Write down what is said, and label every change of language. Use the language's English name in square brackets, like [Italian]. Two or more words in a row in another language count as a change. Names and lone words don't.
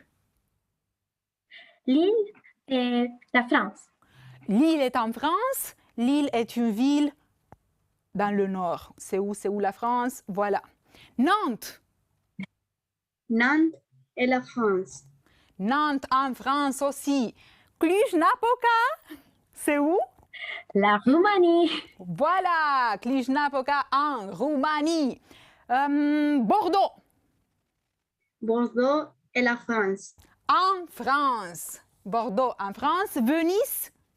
[French] Lille est la France. Lille est en France. Lille est une ville dans le nord. C'est où la France? Voilà. Nantes. Nantes est la France. Nantes en France aussi. Cluj-Napoca, c'est où? La Roumanie. Voilà, Cluj-Napoca en Roumanie. Bordeaux, Bordeaux est la France. en France. Bordeaux en France. Venise,